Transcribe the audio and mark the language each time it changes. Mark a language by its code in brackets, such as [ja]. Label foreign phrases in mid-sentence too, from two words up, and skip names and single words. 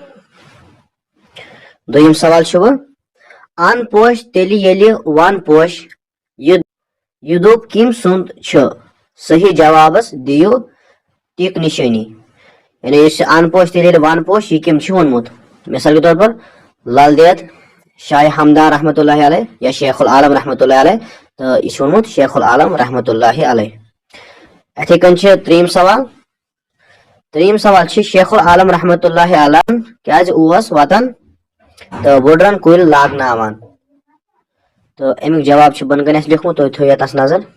[ks] دوٚیِم سوال چھُ وۄنۍ ان پوش تیٚلہِ ییٚلہِ ون پوش یہِ دوٚپ کٔمۍ سُنٛد چھُ صحیح جوابس دِیِو ٹِک نِشٲنی یعنی یُس ان پوش تیٚلہِ ییٚلہِ ون پوش یہِ کٔمۍ چھُ ووٚنمُت [ur] مثال کے طور پر [ks] لل دید شاہ ہمدان رحمۃ اللہ علیہ یا شیخ العالم رحمۃ اللہ علیہ تہٕ یہِ چھُ ووٚنمُت شیخ العالم رحمۃ اللہ علیہ اتھے کٔنۍ چھِ ترٛیٚیِم سوال چھِ شیخ العالم رحمۃ اللہ علیہ کیازِ اوس وطن تہٕ وُڈرن کُلۍ لاگناوان تہٕ امیُک جواب چھُ بۄنہٕ کَنۍ اَسہِ لیوٗکھمُت تُہۍ تھٲیِو یتس نظر